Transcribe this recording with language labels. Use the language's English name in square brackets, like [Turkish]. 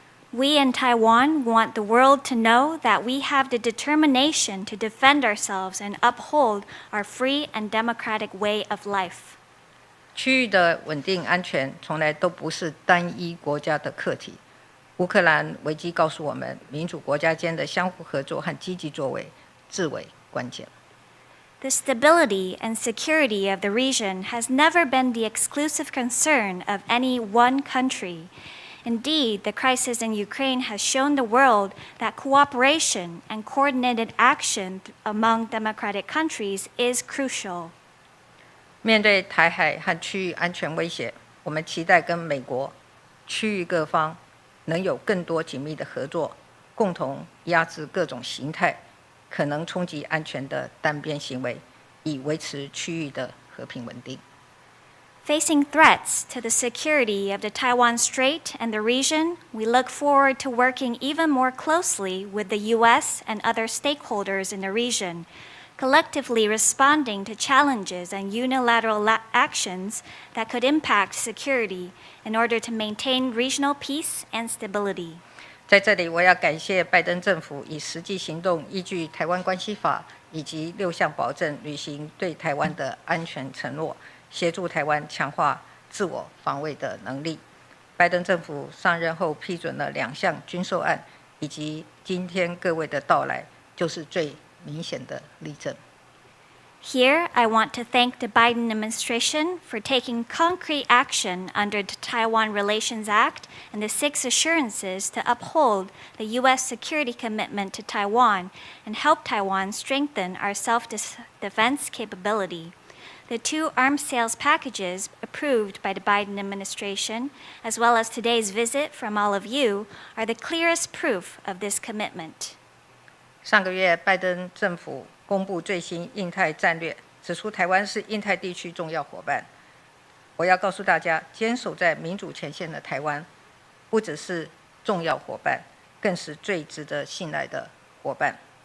[English] We in Taiwan want the world to know that we have the determination to defend ourselves and uphold our free and democratic way of life. [Chinese] 区域的稳定安全从来都不是单一国家的课题。乌克兰危机告诉我们，民主国家间的相互合作和积极作为至为关键。 [English] The stability and security of the region has never been the exclusive concern of any one country. Indeed, the crisis in Ukraine has shown the world that cooperation and coordinated action among democratic countries is crucial. [Chinese] 面对台海和区域安全威胁，我们期待跟美国、区域各方能有更多紧密的合作，共同压制各种形态可能冲击安全的单边行为，以维持区域的和平稳定。 [English] Facing threats to the security of the Taiwan Strait and the region, we look forward to working even more closely with the U.S. and other stakeholders in the region, collectively responding to challenges and unilateral actions that could impact security in order to maintain regional peace and stability. [Chinese] 在这里，我要感谢拜登政府以实际行动依据《台湾关系法》以及6项保证，履行对台湾的安全承诺，协助台湾强化自我防卫的能力。拜登政府上任后批准了2项军售案，以及今天各位的到来，就是最明显的例证。 [English] Here, I want to thank the Biden administration for taking concrete action under the Taiwan Relations Act and the 6 assurances to uphold the U.S. security commitment to Taiwan and help Taiwan strengthen our self-defense capability. The 2 arms sales packages approved by the Biden administration, as well as today's visit from all of you, are the clearest proof of this commitment. [Chinese] 上个月，拜登政府公布最新印太战略，指出台湾是印太地区重要伙伴。我要告诉大家，坚守在民主前线的台湾，不只是重要伙伴，更是最值得信赖的伙伴。